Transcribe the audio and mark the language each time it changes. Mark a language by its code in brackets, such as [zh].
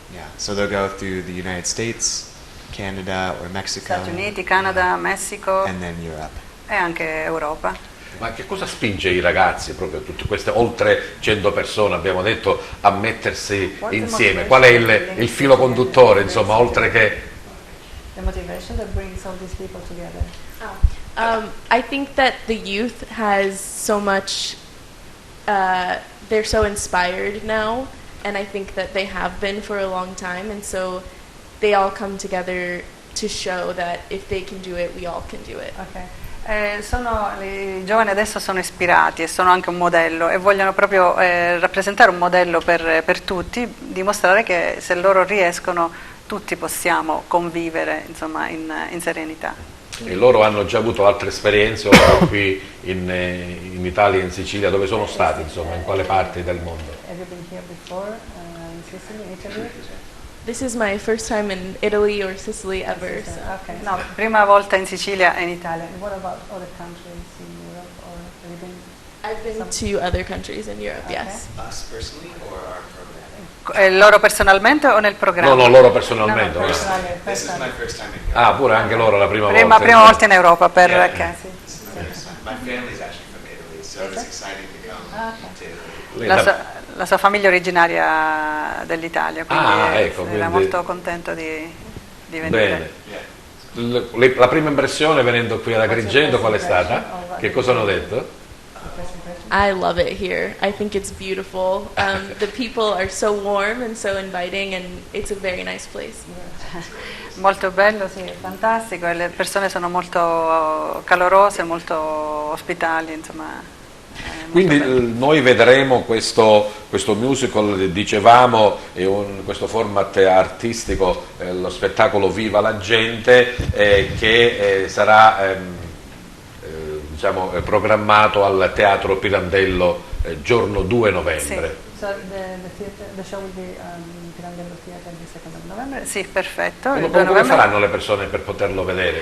[en] Yeah, so they'll go through the United States, Canada or Mexico, [it] Stati Uniti, Canada, Messico [en] and then Europe. [it] e anche Europa. Ma che cosa spinge i ragazzi, proprio tutte queste oltre 100 persone, abbiamo detto, a mettersi insieme? Qual è il filo conduttore, insomma, oltre che... [en] The motivation that brings all these people together. I think that the youth has so much, they're so inspired now, and I think that they have been for a long time, and so they all come together to show that if they can do it, we all can do it. Okay. [it] I giovani adesso sono ispirati e sono anche un modello e vogliono proprio rappresentare un modello per tutti, dimostrare che se loro riescono tutti possiamo convivere, insomma, in serenità. E loro hanno già avuto altre esperienze oltre qui in Italia e in Sicilia, dove sono stati, insomma, in quale parte del mondo? [en] Have you been here before, in Sicily, in Italy? This is my first time in Italy or Sicily ever. So. Okay. [it] No, prima volta in Sicilia e in Italia. [en] What about other countries in Europe, or have you been? I've been to other countries in Europe, yes. Us personally or our program? [it] Loro personalmente o nel programma? No, loro personalmente. No, no. [en] This is my first time in Europe. [it] Ah, pure anche loro la prima volta. Prima volta in Europa per Yeah. okay, sì. [en] My family's actually from Italy, so it's exciting to come to Italy. [it] La sua famiglia è originaria dell'Italia, quindi ecco, era quindi... molto contento di venire. Bene. La prima impressione venendo qui ad Agrigento qual è stata? Che cosa hanno detto? [en] I love it here. I think it's beautiful. The people are so warm and so inviting, and it's a very nice place. [it] Molto bello, sì, fantastico, e le persone sono molto calorose, molto ospitali, insomma. Quindi noi vedremo questo musical, dicevamo, questo format artistico, lo spettacolo Viva la gente, che sarà diciamo, programmato al Teatro Pirandello giorno 2 novembre. Sì. [en] So the show will be Pirandello Theatre the 2nd of November. [it] Sì, perfetto. Come faranno le persone per poterlo vedere?